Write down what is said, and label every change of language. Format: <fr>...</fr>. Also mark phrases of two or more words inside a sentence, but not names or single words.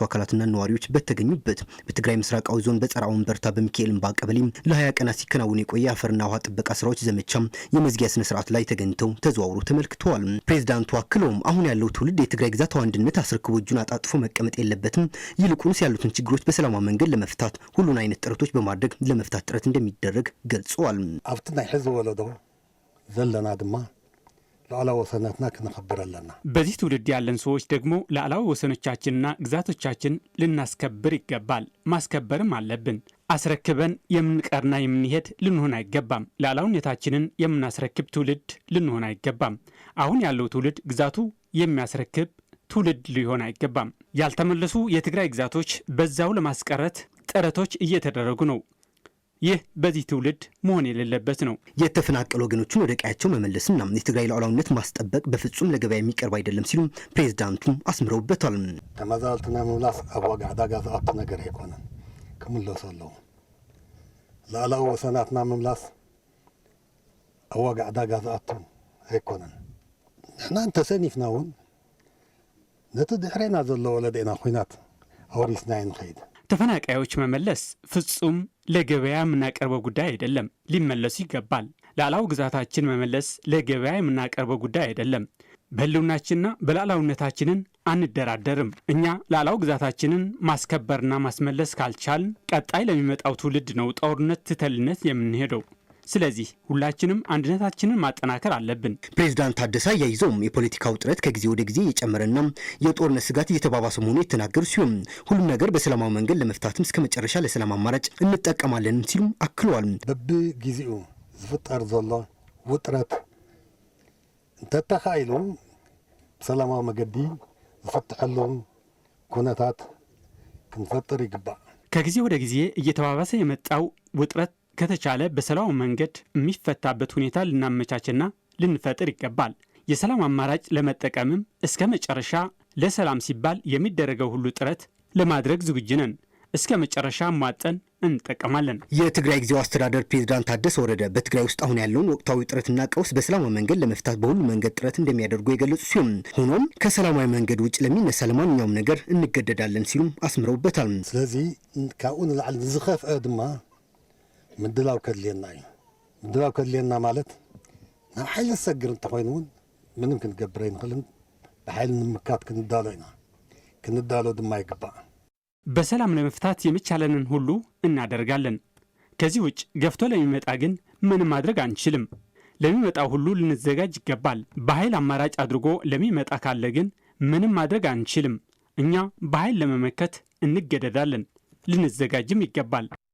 <am>አካላትና ነዋሪዎች በተገኙበት በትግራይ ምስራቃዊ ዞን በጸራው በርታ በሚካኤል እምባ ቀበሌ ለ20 ቀናት ሲከናወን የቆየ አፈርና ውሃ ጥበቃ ስራዎች ዘመቻ የመዝጊያ ስነ ስርዓት ላይ ተገኝተው ተዘዋውሮ ተመልክተዋል። ፕሬዝዳንቱ አክለውም አሁን ያለው ትውልድ የትግራይ ግዛታዊ አንድነት አስረክቦ እጁን አጣጥፎ መቀመጥ የለበትም፣ ይልቁንስ ያሉትን ችግሮች በሰላማዊ መንገድ ለመፍታት ሁሉን አይነት ጥረቶች በማድረግ ለመፍታት ጥረት እንደሚደረግ ገልጸዋል።</am> <ti>አፍትና ሕዝብ ወለዶ ዘለና ድማ ሉዓላዊ ወሰናትና ክንከብር ኣለና።</ti> <am>በዚህ ትውልድ ያለን ሰዎች ደግሞ ሉዓላዊ ወሰኖቻችንና ግዛቶቻችን ልናስከብር ይገባል፣ ማስከበርም አለብን። አስረክበን የምንቀርና የምንሄድ ልንሆን አይገባም። ሉዓላዊነታችንን የምናስረክብ ትውልድ ልንሆን አይገባም። አሁን ያለው ትውልድ ግዛቱ የሚያስረክብ ትውልድ ሊሆን አይገባም። ያልተመለሱ የትግራይ ግዛቶች በዛው ለማስቀረት ጥረቶች እየተደረጉ ነው። ይህ በዚህ ትውልድ መሆን የሌለበት ነው። የተፈናቀሉ ወገኖችን ወደ ቀያቸው መመለስና የትግራይ ሉዓላዊነት ማስጠበቅ በፍጹም ለገበያ የሚቀርብ አይደለም ሲሉ ፕሬዝዳንቱ አስምረውበታል።</am> <ti>ተመዛልትና መምላስ ኣብ ዋጋ ዕዳጋ ዝኣቱ ነገር ኣይኮነን ክምለሱ ኣለዎ። ሉዓላዊ ወሰናትና መምላስ ኣብ ዋጋ ዕዳጋ ዝኣቱ ኣይኮነን። ንሕና እንተሰኒፍና እውን ነቲ ድሕሬና ዘሎ ወለደና ኩናት ኣወሪስና ንኸይድ።</ti> <am>ተፈናቃዮች መመለስ ፍጹም ለገበያ የምናቀርበው ጉዳይ አይደለም፣ ሊመለሱ ይገባል። ሉዓላዊ ግዛታችን መመለስ ለገበያ የምናቀርበው ጉዳይ አይደለም። በህልውናችንና በሉዓላዊነታችንን አንደራደርም። እኛ ሉዓላዊ ግዛታችንን ማስከበርና ማስመለስ ካልቻልን ቀጣይ ለሚመጣው ትውልድ ነው ጦርነት ትተልነት የምንሄደው። ስለዚህ ሁላችንም አንድነታችንን ማጠናከር አለብን። ፕሬዝዳንት ታደሰ አያይዘውም የፖለቲካ ውጥረት ከጊዜ ወደ ጊዜ እየጨመረና የጦርነት ስጋት እየተባባሰ መሆኑ የተናገሩ ሲሆን ሁሉም ነገር በሰላማዊ መንገድ ለመፍታትም እስከ መጨረሻ ለሰላም አማራጭ እንጠቀማለን ሲሉ አክለዋል።</am> <ti>በብጊዜኡ ዝፍጠር ዘሎ ውጥረት እንተተኻኢሉ ሰላማዊ መገዲ ዝፍትሐሉ ኩነታት ክንፈጥር ይግባእ።</ti> <am>ከጊዜ ወደ ጊዜ እየተባባሰ የመጣው ውጥረት ከተቻለ በሰላም መንገድ የሚፈታበት ሁኔታ ልናመቻችና ልንፈጥር ይገባል። የሰላም አማራጭ ለመጠቀምም እስከ መጨረሻ ለሰላም ሲባል የሚደረገው ሁሉ ጥረት ለማድረግ ዝግጁ ነን። እስከ መጨረሻ ማጠን እንጠቀማለን። የትግራይ ጊዜያዊ አስተዳደር ፕሬዝዳንት ታደሰ ወረደ በትግራይ ውስጥ አሁን ያለውን ወቅታዊ ጥረትና ቀውስ በሰላማዊ መንገድ ለመፍታት በሁሉ መንገድ ጥረት እንደሚያደርጉ የገለጹ ሲሆን ሆኖም ከሰላማዊ መንገድ ውጭ ለሚነሳ ለማንኛውም ነገር እንገደዳለን ሲሉም አስምረውበታል።</am> <ti>ስለዚህ ካብኡ ንላዕሊ ዝኸፍአ ድማ ምድላው ከድልየና እዩ። ምድላው ከድልየና ማለት ናብ ሓይሊ ዝሰግር እንተኮይኑ እውን ምንም ክንገብር ኣይንኽእልን። ብሓይሊ ንምካት ክንዳሎ ኢና። ክንዳሎ ድማ ይግባእ።</ti> <am>በሰላም ለመፍታት የሚቻለንን ሁሉ እናደርጋለን። ከዚህ ውጭ ገፍቶ ለሚመጣ ግን ምንም ማድረግ አንችልም። ለሚመጣው ሁሉ ልንዘጋጅ ይገባል። በኃይል አማራጭ አድርጎ ለሚመጣ ካለ ግን ምንም ማድረግ አንችልም። እኛ በኃይል ለመመከት እንገደዳለን። ልንዘጋጅም ይገባል።</am>